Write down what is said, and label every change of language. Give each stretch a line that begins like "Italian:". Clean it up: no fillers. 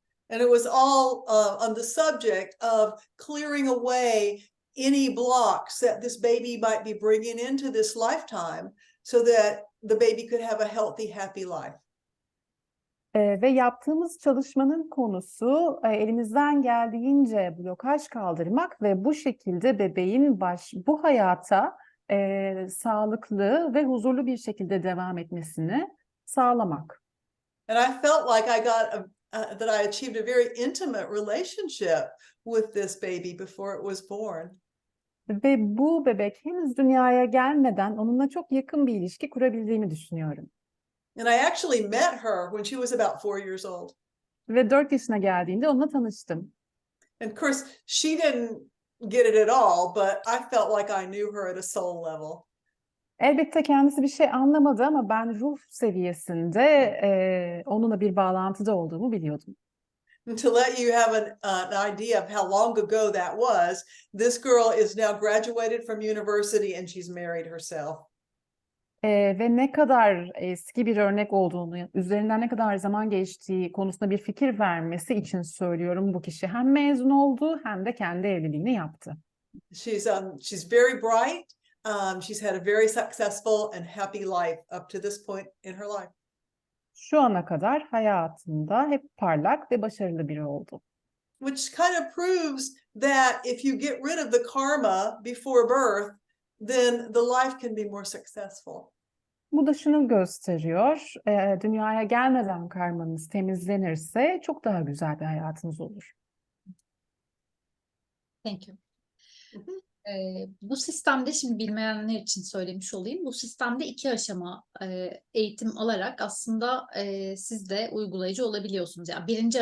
English: And it was all on the subject of clearing away any blocks that this baby might be bringing into this lifetime so that the baby could have a healthy, happy life.
Turkish: Ve yaptığımız çalışmanın konusu elimizden geldiğince blokaj kaldırmak ve bu şekilde bebeğin bu hayata sağlıklı ve huzurlu bir şekilde devam etmesini sağlamak.
English: And I felt like I got that I achieved a very intimate relationship with this baby before it was born.
Turkish: Ve bu bebek henüz dünyaya gelmeden onunla çok yakın bir ilişki kurabildiğimi düşünüyorum.
English: And I actually met her when she was about 4 years old.
Turkish: Ve 4 yaşına geldiğinde onunla tanıştım.
English: And of course, she didn't get it at all, but I felt like I knew her at a soul level.
Turkish: Elbette kendisi bir şey anlamadı ama ben ruh seviyesinde onunla bir bağlantıda olduğumu biliyordum.
English: And to let you have an idea of how long ago that was, this girl is now graduated from university and she's married herself.
Turkish: Ve ne kadar eski bir örnek olduğunu, üzerinden ne kadar zaman geçtiği konusunda bir fikir vermesi için söylüyorum. Bu kişi hem mezun oldu hem de kendi evliliğini yaptı.
English: She's very bright. She's had a very successful and happy life up to this point in her life.
Turkish: Şu ana kadar hayatında hep parlak ve başarılı biri oldu.
English: Which kind of proves that if you get rid of the karma before birth, then the life can be more successful.
Turkish: Bu da şunu gösteriyor, dünyaya gelmeden karmanız temizlenirse çok daha güzel bir hayatınız olur.
English: Thank you.
Turkish: Bu sistemde şimdi bilmeyenler için söylemiş olayım. Bu sistemde 2 aşama eğitim alarak aslında siz de uygulayıcı olabiliyorsunuz. Yani 1.